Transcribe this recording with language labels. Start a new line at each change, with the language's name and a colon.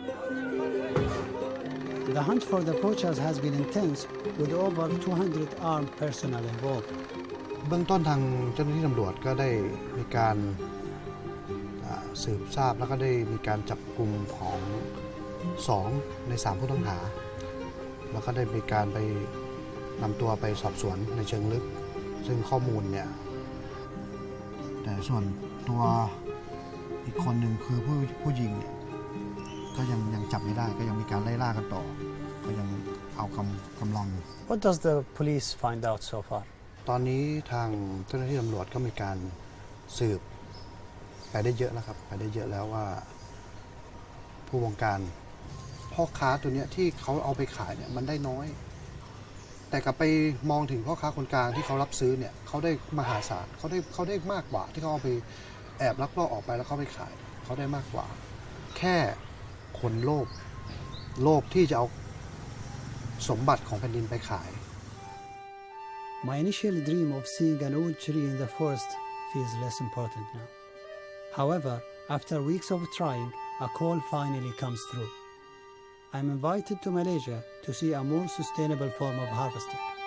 English: hunt for the poachers has been intense, with over 200 armed personnel involved.
Thai: เบื้องต้นทางเจ้าหน้าที่ตำรวจก็ได้มีการสืบทราบแล้วก็ได้มีการจับกลุ่มของ2 ใน 3 ผู้ต้องหาแล้วก็ได้มีการไปนำตัวไปสอบสวนในเชิงลึกซึ่งข้อมูลเนี่ยแต่ส่วนตัวอีกคนหนึ่งคือผู้ยิงเนี่ยก็ยังจับไม่ได้ก็ยังมีการไล่ล่ากันต่อก็ยังเอากำลัง
English: What does the police find out so far?
Thai: ตอนนี้ทางเจ้าหน้าที่ตำรวจก็มีการสืบไปได้เยอะแล้วครับไปได้เยอะแล้วว่าผู้บงการพ่อค้าตัวเนี้ยที่เขาเอาไปขายเนี่ยมันได้น้อยแต่กลับไปมองถึงพ่อค้าคนกลางที่เขารับซื้อเนี่ยเขาได้มหาศาลเขาได้มากกว่าที่เขาเอาไปแอบลักลอบออกไปแล้วเขาไปขายเขาได้มากกว่าแค่คนโลภที่จะเอาสมบัติของแผ่นดินไปขาย
English: My initial dream of seeing an old tree in the forest feels less important now. However, after weeks of trying, a call finally comes through. I'm invited to Malaysia to see a more sustainable form of harvesting.